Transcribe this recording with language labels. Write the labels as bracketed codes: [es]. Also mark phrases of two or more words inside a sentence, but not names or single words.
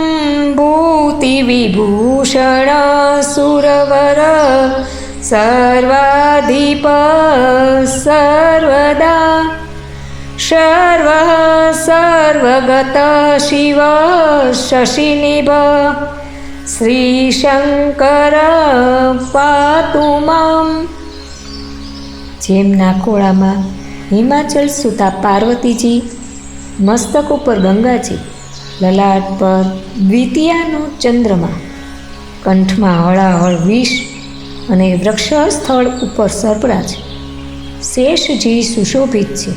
[sa] भूतिविभूषण सुरवर सर्वाधिप सर्वदा सर्वः सर्वगत शिव शशिनिभ श्रीशंकर पातु माम्। [gu] જેમના ખોળામાં હિમાચલ સુતા પાર્વતીજી, મસ્તક ઉપર ગંગાજી, લલાટ પર દ્વિતીયાનો ચંદ્રમા, કંઠમાં હળાહળ વિષ અને વૃક્ષસ્થળ ઉપર સર્પરાજ, શેષજી સુશોભિત છે.